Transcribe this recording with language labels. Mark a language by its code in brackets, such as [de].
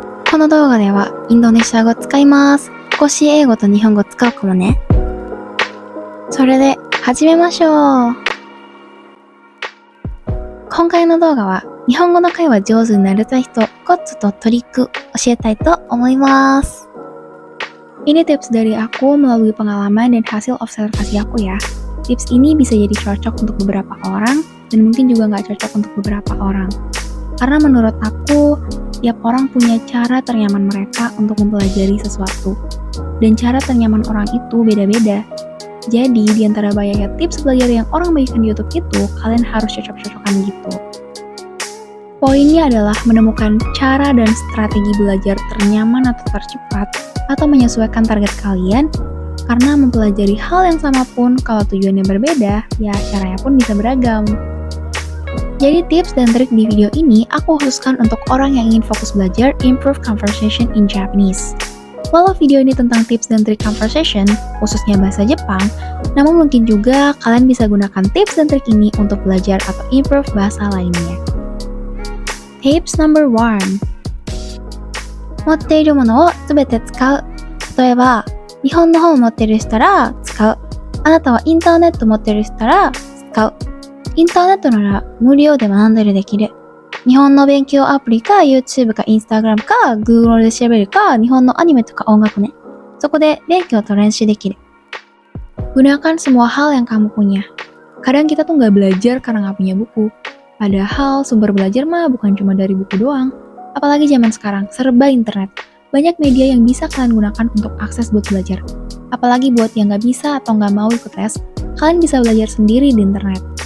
[ja] この動画ではインドネシア語使います。少し英語と日本語使うかもね。それで始めましょう。今回の動画は日本語の会話上手になりたい人コツとトリック教えたいと思います。 [id] Ini tips dari aku melalui pengalaman dan hasil observasi aku ya. Tips ini bisa jadi cocok untuk beberapa orang dan mungkin juga nggak cocok untuk beberapa orang. Karena menurut aku, tiap orang punya cara ternyaman mereka untuk mempelajari sesuatu. Dan cara ternyaman orang itu beda-beda. Jadi, di antara banyaknya tips belajar yang orang bagikan di YouTube itu, kalian harus cocok-cocokan gitu. Poinnya adalah menemukan cara dan strategi belajar ternyaman atau tercepat, atau menyesuaikan target kalian, karena mempelajari hal yang sama pun, kalau tujuannya berbeda, ya caranya pun bisa beragam. Jadi tips dan trik di video ini aku khususkan untuk orang yang ingin fokus belajar [en] improve conversation in Japanese. [id] Walau video ini tentang tips dan trik conversation, khususnya bahasa Jepang, namun mungkin juga kalian bisa gunakan tips dan trik ini untuk belajar atau improve bahasa lainnya. [en] Tips number 1. [ja] 持っているものをすべて使う。例えば、日本の本を持っている人ら使う。あなたはインターネット持っている人ら使う。インターネットなら無料で学んだりできる。日本の勉強アプリか YouTube か Instagram か Google で調べるか日本のアニメとか音楽ね。そこで勉強と練習できる。 [id] Gunakan semua hal yang kamu punya. Kadang kita tuh nggak belajar karena nggak punya buku. Padahal sumber belajar mah bukan cuma dari buku doang. Apalagi zaman sekarang, serba internet. Banyak media yang bisa kalian gunakan untuk akses buat belajar. Apalagi buat yang nggak bisa atau nggak mau ikut tes, kalian bisa belajar sendiri di internet.